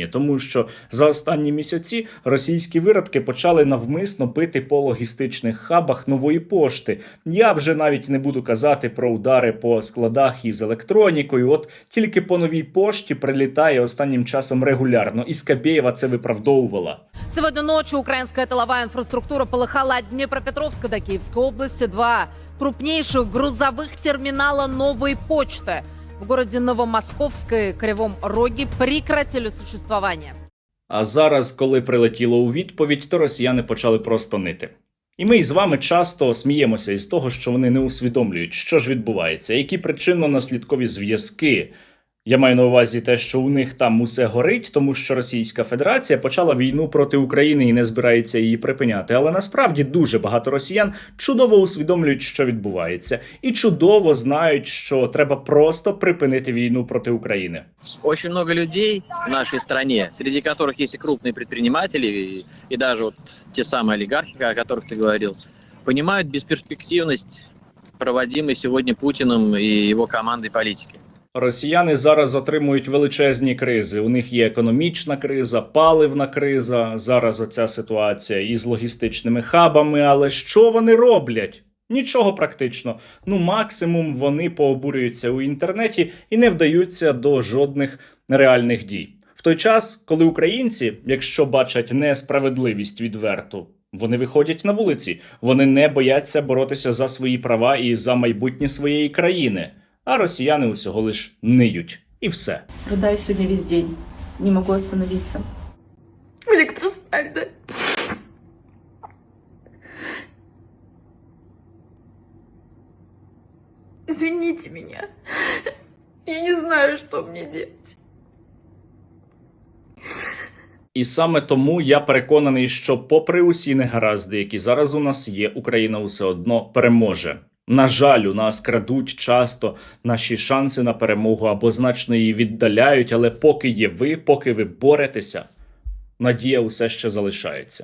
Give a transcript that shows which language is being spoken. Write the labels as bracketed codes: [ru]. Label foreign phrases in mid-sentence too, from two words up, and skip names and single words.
[uk] Тому що за останні місяці російські виродки почали навмисно бити по логістичних хабах Нової пошти. Я вже навіть не буду казати про удари по складах із електронікою. От тільки по Новій пошті прилітає останнім часом регулярно. І Скабєєва це виправдовувала. [ru] Сегодня ночью украинская тыловая инфраструктура полыхала от Днепропетровска до Киевской области. 2 крупнейших грузовых терминала новой почты в городе Новомосковской, Кривом Роге прекратили существование. [uk] А зараз, коли прилетіло у відповідь, то росіяни почали просто нити. І ми із вами часто сміємося із того, що вони не усвідомлюють, що ж відбувається, які причинно-наслідкові зв'язки. Я маю на увазі те, що у них там усе горить, тому що Російська Федерація почала війну проти України і не збирається її припиняти. Але насправді дуже багато росіян чудово усвідомлюють, що відбувається. І чудово знають, що треба просто припинити війну проти України. [ru] Очень много людей в нашей стране, среди которых есть и крупные предприниматели, и даже вот те самые олигархи, о которых ты говорил, понимают бесперспективность проводимой сегодня Путиным и его командой политики. [uk] Росіяни зараз отримують величезні кризи. У них є економічна криза, паливна криза, зараз оця ситуація із логістичними хабами. Але що вони роблять? Нічого практично. Максимум вони пообурюються у інтернеті і не вдаються до жодних реальних дій. В той час, коли українці, якщо бачать несправедливість відверту, вони виходять на вулиці. Вони не бояться боротися за свої права і за майбутнє своєї країни. А росіяни усього лиш ниють. І все. [ru] Рыдаю сегодня весь день. Не могу остановиться. В электросталь. Извините меня. Я не знаю, что мне делать. [uk] І саме тому я переконаний, що попри усі негаразди, які зараз у нас є, Україна усе одно переможе. На жаль, у нас крадуть часто наші шанси на перемогу або значно її віддаляють, але поки є ви, поки ви боретеся, надія усе ще залишається.